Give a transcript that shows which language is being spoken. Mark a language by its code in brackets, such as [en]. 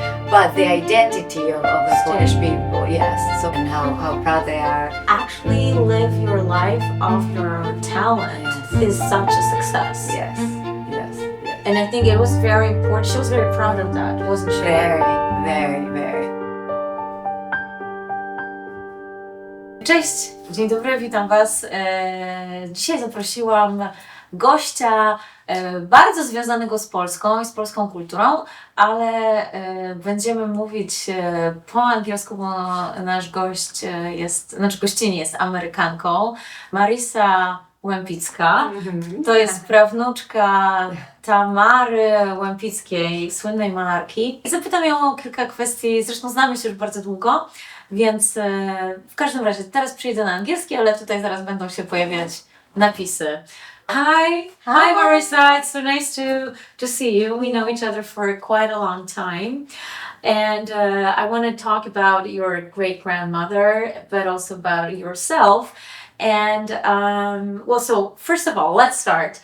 [en] But the identity of the Polish people, yes. So, and how proud they are. Actually live your life off your talent is such a success. Yes. And I think it was very important. She was very proud of that, wasn't she? Very, very, very. [pl] Cześć, dzień dobry, witam Was. Dzisiaj zaprosiłam gościa bardzo związanego z Polską i z polską kulturą, ale będziemy mówić po angielsku, bo nasz gość gościni jest Amerykanką. Marisa Łempicka, to jest prawnuczka Tamary Łempickiej, słynnej malarki. I zapytam ją o kilka kwestii, zresztą znamy się już bardzo długo, więc w każdym razie teraz przyjdę na angielski, ale tutaj zaraz będą się pojawiać napisy. [en] Hi Marisa, it's so nice to see you. We know each other for quite a long time. And I want to talk about your great-grandmother, but also about yourself. And so first of all, let's start.